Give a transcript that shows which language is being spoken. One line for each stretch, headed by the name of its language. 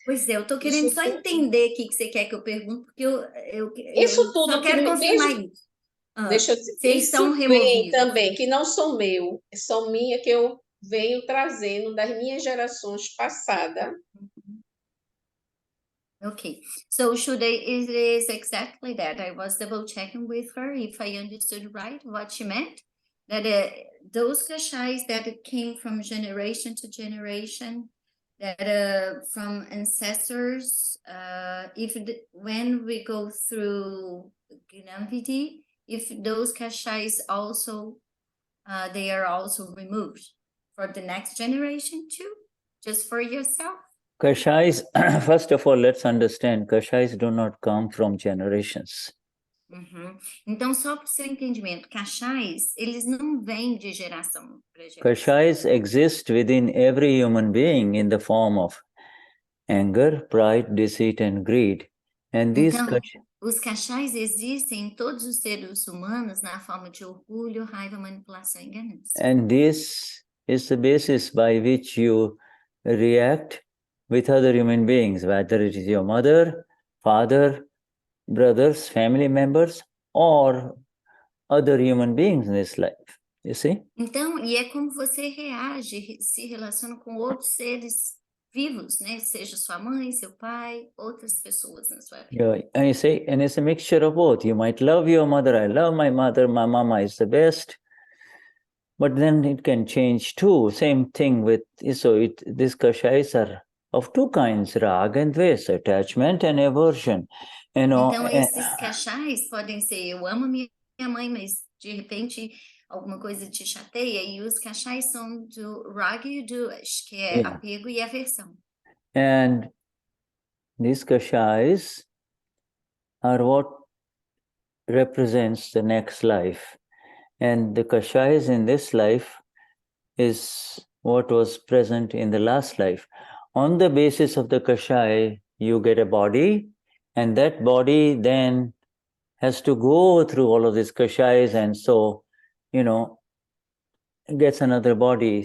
Portuguese: Pois é, eu estou querendo só entender o que você quer que eu pergunte, porque isso tudo só quero confirmar isso. Deixa eu dizer, Vocês são isso removidos. vem também, que não são meu, são minha, que eu venho trazendo das minhas gerações passadas.
English: Okay, so Shuddha, it is exactly that. I was double checking with her if I understood right what she meant. That those kashais that came from generation to generation, that from ancestors, when we go through Gnanvidhi, if those kashais also, they are also removed for the next generation too, just for yourself. Kashais, first of all, let's understand, kashais do not come from generations.
Portuguese: Então, só para o seu entendimento, kashais, eles não vêm de geração para geração.
English: Kashais exist within every human being in the form of anger, pride, deceit, and greed. And these
Portuguese: então, os kashais existem em todos os seres humanos na forma de orgulho, raiva, manipulação e ganância.
English: And this is the basis by which you react with other human beings, whether it is your mother, father, brothers, family members, or other human beings in this life. You see?
Portuguese: Então, e é como você reage, se relaciona com outros seres vivos, né? Seja sua mãe, seu pai, outras pessoas na sua vida.
English: Yeah, and you say, and it's a mixture of both. You might love your mother. I love my mother. My mama is the best. But then it can change too. Same thing with, so these kashais are of two kinds, raga and dvesa, attachment and aversion.
Portuguese: Então, esses kashais podem ser, eu amo minha mãe, mas de repente alguma coisa te chateia, e os kashais são do raga e do dvesh, que é apego e aversão.
English: And these kashais are what represents the next life. And the kashais in this life is what was present in the last life. On the basis of the kashai, you get a body, and that body then has to go through all of these kashais, and so, gets another body.